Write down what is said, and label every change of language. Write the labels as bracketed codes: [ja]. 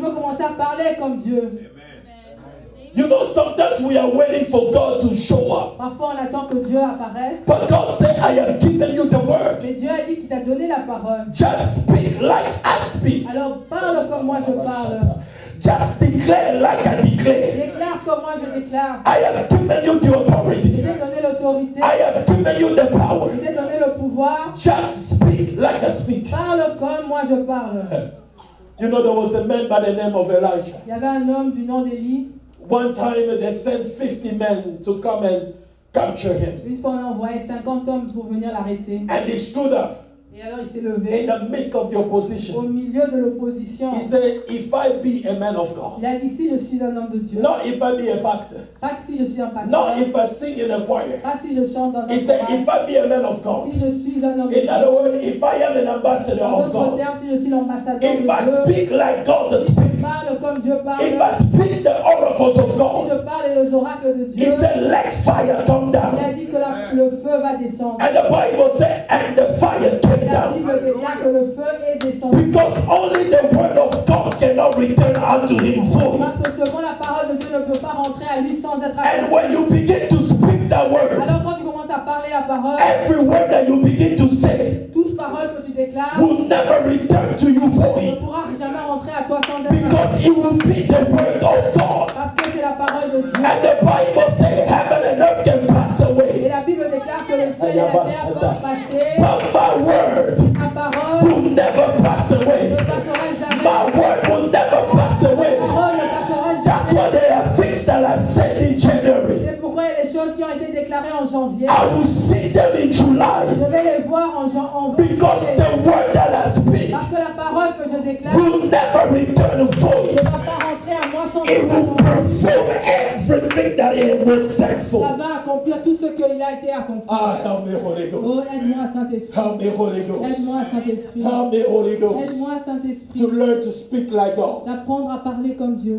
[fr] peux commencer à parler comme Dieu. [en] You know, sometimes we are waiting for God to show up. [fr] Parfois, on attend que Dieu apparaisse. [en] But God said, I have given you the word. [fr] Mais Dieu a dit qu'il t'a donné la parole. [en] Just speak like I speak. [fr] Alors parle comme moi je parle. [en] Just declare like I declare. [fr] Déclare comme moi je déclare. [en] I have given you the [fr] Je [en] authority. [fr] t'ai donné l'autorité. [en] I have given you the power. [fr] Je t'ai donné le pouvoir. [en] Just speak like I speak. [fr] Parle comme moi je parle. [en] You know, there was a man by the name of Elijah. [fr] Il y avait un homme du nom d'Élie. [en] One time they sent 50 men to come and capture him. [fr] Une fois, on a envoyé 50 hommes pour venir l'arrêter. [en] And he stood up [fr] Et alors, il s'est levé [en] in the midst of the [fr] au [en] opposition. [fr] milieu de l'opposition. [en] He said, if I be a man of God, [fr] Il a dit, si je suis un homme de Dieu, [en] not if I be a pastor, [fr] pas que si je suis un pasteur, [en] not if I sing in a choir. [fr] pas si je chante dans un [en] He said, [fr] chorale, [en] if I be a man of God, [fr] si je suis un homme de [en] in [fr] Dieu. [en] other words, if I am an ambassador [fr] En [en] of [fr] d'autres [en] God, [fr] termes, si je suis l'ambassadeur de [en] if I [fr] Dieu, [en] speak like God speaks, [fr] parle comme Dieu parle. [en] if I speak the oracles of [fr] Si [en] God, [fr] je parle les oracles de [en] he [fr] Dieu, [en] said, let fire come [fr] il a [en] down. [fr] dit que le feu va descendre. [en] And the Bible said, and the fire came [fr] Et la Bible [en] down. [fr] déclare que le feu est descendu. [en] Because only the word of God cannot return unto him void. [fr] Parce que selon la parole de Dieu ne peut pas rentrer à lui sans être [en] And [fr] accompli. [en] when you begin to speak that word, [fr] Alors quand tu commences à parler la parole, [en] every word that you begin to say [fr] toute parole que tu déclares [en] will never return to you [fr] ne [en] void. [fr] pourra jamais rentrer à toi sans être [en] Because [fr] accompli. [en] it will be the word of God. [fr] Parce que c'est la parole de Dieu. [en] And the Bible says heaven and earth can pass [fr] Et [en] away, [fr] la Bible déclare que le ciel et la terre peuvent passer. [en] but my word [fr] Ta parole [en] will never pass [fr] ne [en] away. [fr] passera jamais. [en] My word will never pass [fr] Ta [en] away. [fr] parole ne passera [en] That's [fr] jamais. [en] why they have things that I said in January. [fr] C'est pourquoi il y a des choses qui ont été déclarées en janvier. [en] I will see them in July. [fr] Je vais les voir en janvier. [en] Because the word that I speak [fr] Parce que la parole que je déclare [en] will never return [fr] ne [en] void. [fr] va pas rentrer à moi sans [en] It will [fr] être accompli. [en] perform everything that it was sent [fr] Ça [en] for. [fr] va accomplir tout ce qu'il a été accompli. [en] Ah, help me, Holy Oh, Ghost. [fr] aide-moi, Saint-Esprit. [en] Help me, Holy Ghost. [fr] Aide-moi, Saint-Esprit. [en] Help me, Holy Ghost. [fr] Aide-moi, [en] To [fr] Saint-Esprit. [en] learn to speak like God. [fr] D'apprendre à parler comme Dieu.